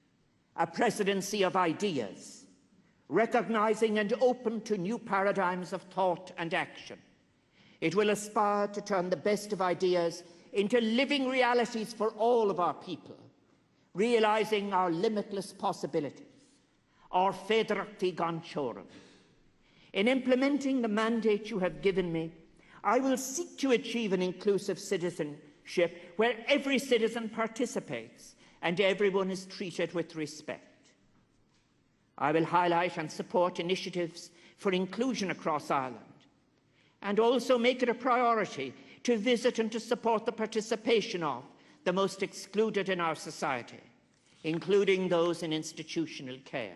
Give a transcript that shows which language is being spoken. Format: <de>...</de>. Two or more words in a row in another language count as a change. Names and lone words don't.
<en>A presidency of ideas, recognising and open to new paradigms of thought and action. It will aspire to turn the best of ideas into living realities for all of our people, realising our limitless possibilities, our</en> <ga>féideartaí gan teorann.</ga> <en>In implementing the mandate you have given me, I will seek to achieve an inclusive citizenship where every citizen participates and everyone is treated with respect. I will highlight and support initiatives for inclusion across Ireland, and also make it a priority to visit and to support the participation of the most excluded in our society, including those in institutional care.</en>